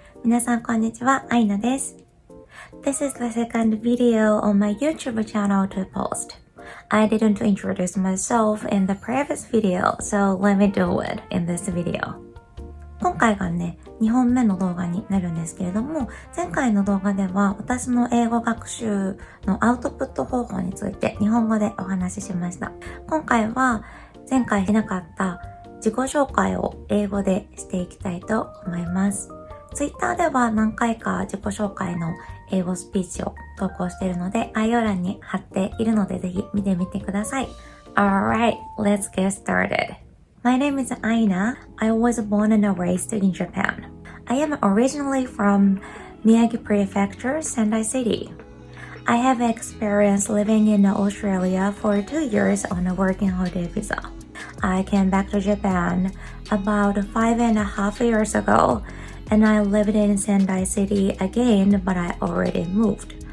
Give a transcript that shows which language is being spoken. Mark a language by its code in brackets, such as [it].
[ja] 皆さんこんにちは、Aina です。 [en] This is the second video on my YouTube channel to post. I didn't introduce myself in the previous video, so let me do it in this video. [ja] 今回がね、2本目の動画になるんですけれども、前回の動画では私の英語学習のアウトプット方法について日本語でお話ししました。今回は前回しなかった自己紹介を英語でしていきたいと思います。 Twitter では何回か自己紹介の英語スピーチを投稿しているので、概要欄に貼っているのでぜひ見てみてください。 [en] Alright, let's get started.My name is Aina. I was born and raised in Japan. I am originally from Miyagi Prefecture, Sendai City. I have experience living in Australia for 2 years on a working holiday visa. I came back to Japan about 5.5 years ago, and I lived in Sendai City again, but I already moved.